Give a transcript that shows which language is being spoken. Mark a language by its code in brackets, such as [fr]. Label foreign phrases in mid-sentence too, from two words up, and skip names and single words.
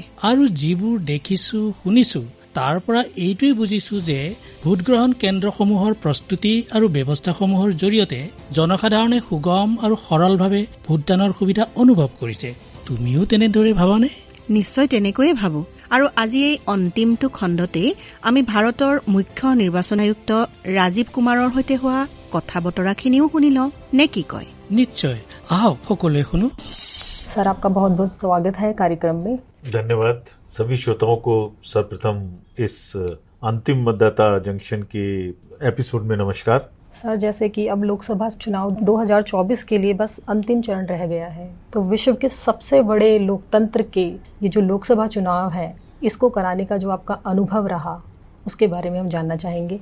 [as] আৰু যিবোৰ দেখিছো শুনিছো তাৰ পৰা এইটোৱে বুজিছো যে ভোটগ্ৰহণ কেন্দ্ৰসমূহৰ প্ৰস্তুতি আৰু ব্যৱস্থাসমূহৰ জৰিয়তে জনসাধাৰণে সুগম আৰু সৰলভাৱে ভোটদানৰ সুবিধা অনুভৱ কৰিছে। তুমিও তেনেদৰে ভাবানে? নিশ্চয় তেনেকৈয়ে ভাবো। আৰু আজি এই অন্তিমটো খণ্ডতেই আমি ভাৰতৰ মুখ্য নিৰ্বাচন আয়ুক্ত ৰাজীৱ কুমাৰৰ সৈতে হোৱা কথা বতৰাখিনিও শুনি লওঁ, নে কি কয়? নিশ্চয়, আহক সকলোৱে শুনো। [hi] सर, आपका बहुत बहुत स्वागत है कार्यक्रम में। धन्यवाद। सभी श्रोताओं को सर्वप्रथम इस अंतिम मतदाता जंक्शन के एपिसोड में नमस्कार। सर, जैसे कि अब लोकसभा चुनाव 2024 के लिए बस अंतिम चरण रह गया है, तो विश्व के सबसे बड़े लोकतंत्र के ये जो लोकसभा चुनाव है, इसको कराने का जो आपका अनुभव रहा, उसके बारे में हम जानना चाहेंगे।